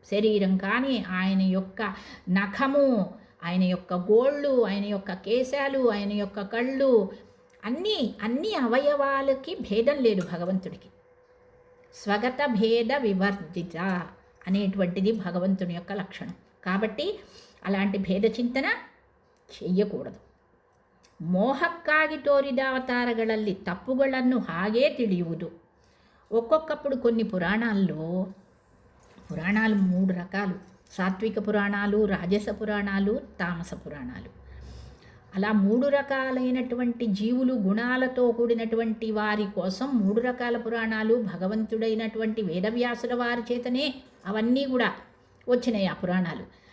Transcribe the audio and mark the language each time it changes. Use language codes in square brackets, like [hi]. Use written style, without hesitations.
[te] శరీరం కానీ ఆయన యొక్క నఖము, ఆయన యొక్క గోళ్ళు, ఆయన యొక్క కేశాలు, ఆయన యొక్క కళ్ళు, అన్ని అవయవాలకి భేదం లేదు భగవంతుడికి. స్వగత భేద వివర్జిత అనేటువంటిది భగవంతుని యొక్క లక్షణం. కాబట్టి అలాంటి భేద చింతన చెయ్యకూడదు. [kn] ಮೋಹಕ್ಕಾಗಿ ತೋರಿದ ಅವತಾರಗಳಲ್ಲಿ ತಪ್ಪುಗಳನ್ನು ಹಾಗೇ ತಿಳಿಯುವುದು. [te] ఒక్కొక్కప్పుడు కొన్ని పురాణాలు 3 రకాలు: సాత్విక పురాణాలు, రాజస పురాణాలు, తామస పురాణాలు. అలా 3 రకాలైనటువంటి జీవులు గుణాలతో కూడినటువంటి వారి కోసం 3 రకాల పురాణాలు భగవంతుడైనటువంటి వేదవ్యాసుల వారి చేతనే అవన్నీ కూడా వచ్చినాయి ఆ పురాణాలు.